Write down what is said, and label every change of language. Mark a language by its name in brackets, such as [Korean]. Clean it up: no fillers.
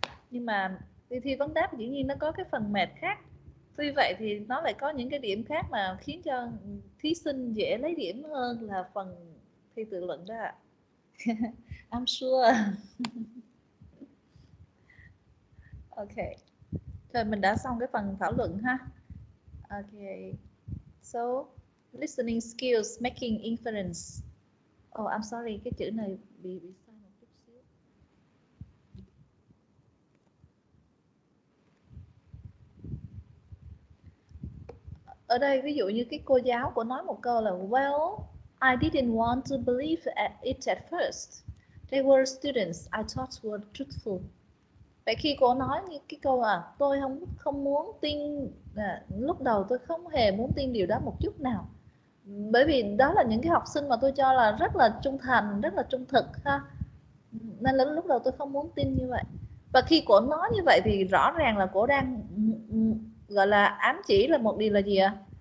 [Vietnamese] Nhưng mà đi thi vấn đáp dĩ nhiên nó có cái phần mệt khác, tuy vậy thì nó lại có những cái điểm khác mà khiến cho thí sinh dễ lấy điểm hơn là phần thi tự luận đó ạ. [English] I'm sure. [Vietnamese] Ok, rồi mình đã xong cái phần thảo luận ha. [English] Ok, so listening skills, making inference. Oh, I'm sorry, [Vietnamese] cái chữ này bị sai một chút xíu. Ở đây ví dụ như cái cô giáo của nói một câu là [English] well, I didn't want to believe it at first. They were students I thought were truthful. [Vietnamese] Vậy khi cô nói như cái câu tôi không muốn tin, lúc đầu tôi không hề muốn tin điều đó một chút nào, bởi vì đó là những cái học sinh mà tôi cho là rất là trung thành, rất là trung thực ha, nên là lúc đầu tôi không muốn tin như vậy. Và khi cô nói như vậy thì rõ ràng là cô đang gọi là ám chỉ là một điều là gì ạ?